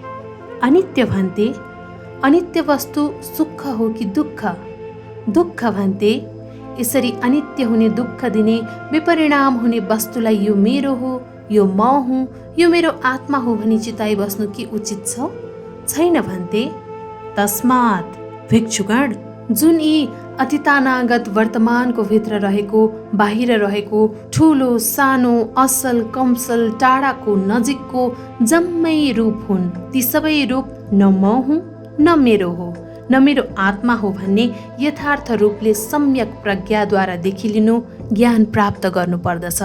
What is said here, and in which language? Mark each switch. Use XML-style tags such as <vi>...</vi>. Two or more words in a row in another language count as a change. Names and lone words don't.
<ne>अनित्य भन्ते। अनित्य वस्तु सुख हो कि दुःख? दुःख भन्ते। यसरी अनित्य हुने, दुःख दिने, विपरिणाम हुने वस्तुलाई यो मेरो हो, यो म हुँ, यो मेरो आत्मा हो भनी चिताइ बस्नु के उचित छ? छैन भन्ते। तस्मात् भिक्षुगण जुन यी अतीतानागत वर्तमानको भित्र रहेको, बाहिर रहेको, ठुलो सानो, असल कमसल, टाढाको नजिकको जम्मै रूप हुन्, ती सबै रूप न म हुँ, न मेरो हो, न मेरो आत्मा हो भन्ने यथार्थ रूपले सम्यक प्रज्ञाद्वारा देखिलिनु, ज्ञान प्राप्त गर्नुपर्दछ।</ne>